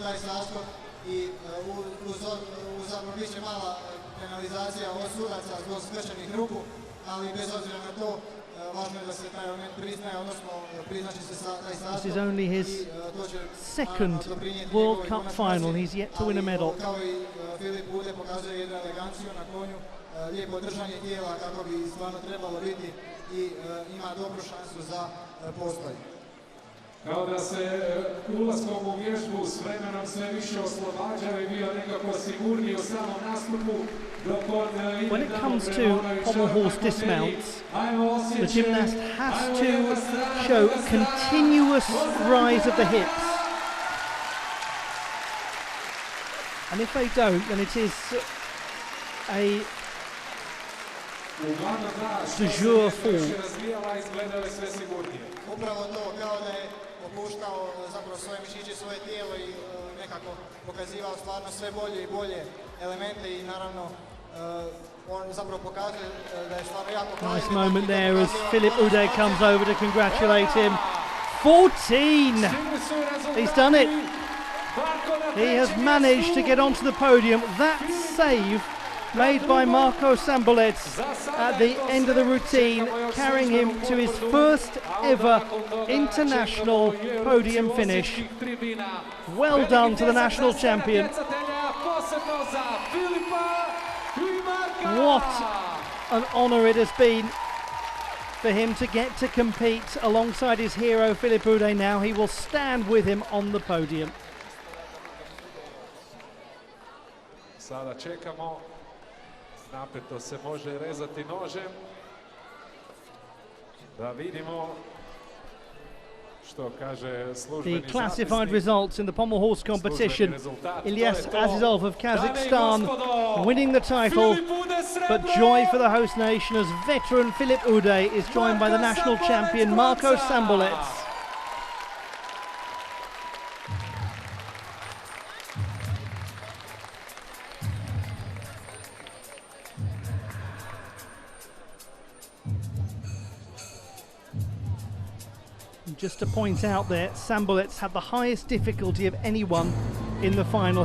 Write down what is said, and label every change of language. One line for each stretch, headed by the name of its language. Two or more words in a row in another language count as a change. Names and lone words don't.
English: This is only his second World Cup final. He's yet to win a medal.
Croatian: Kao da se ulaskom u vježbu s vremenom sve više oslobađao i bio nekako sigurniji u samom nastupu.
English: When it comes to pommel horse dismounts, the gymnast has to show a continuous rise of the hips. And if they don't, then it is a de jour fall.
Croatian: Upravo to, kao da je opuštao zapravo svoje mišiće, svoje tijelo i nekako pokazivao stvarno sve bolje i bolje elemente i naravno on zapravo pokazuje da je stvarno jako kvalitetno.
English: Nice moment there as Philippe Oudet comes over to congratulate him. 14! He's done it. He has managed to get onto the podium. That save made by Marko Sambolec at the end of the routine, carrying him to his first ever international podium finish. Well done to the national champion. What an honour it has been for him to get to compete alongside his hero Philippe Oudet. Now he will stand with him on the podium.
Croatian: Sada čekamo. Napeto se može rezati nožem. Da vidimo što kaže službeni
English: The classified results in the pommel horse competition. Ilyas Azizov of Kazakhstan winning the title, but joy for the host nation as veteran Philippe Oudet is joined by the national champion Marko Sambolec. Just to point out there, Sambolec had the highest difficulty of anyone in the final.